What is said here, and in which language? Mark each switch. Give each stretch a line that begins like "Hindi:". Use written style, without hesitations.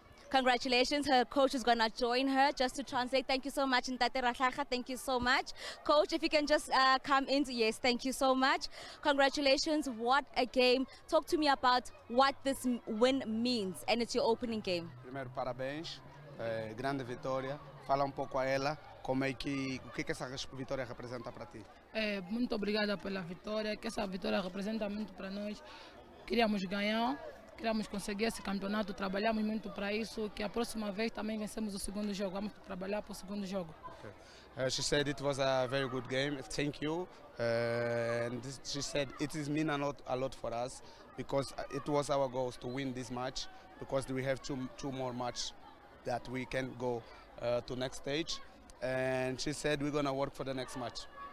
English: Congratulations. Her coach is going to join her just to translate. Thank you so much, Ntate Rakhatla. Thank you so much. Coach, if you can just come in. Yes, thank you so much. Congratulations. What a game. Talk to me about what this win means. And it's your opening game.
Portuguese: Primeiro, parabéns. Grande vitória. Fala pouco a ela como é que o que essa vitória representa para ti. Muito obrigada pela vitória, que essa vitória representa muito para nós. Queríamos ganhar, queríamos conseguir esse campeonato, trabalhamos muito para isso, que a próxima vez também vencemos o segundo jogo, vamos trabalhar para o segundo jogo.
English: Okay. She said it was a very good game. Thank you. And she said it is mean a lot for us, because it was our goals to win this match, because we have two more matches that we can go to next stage. And she said we're gonna work for the next match.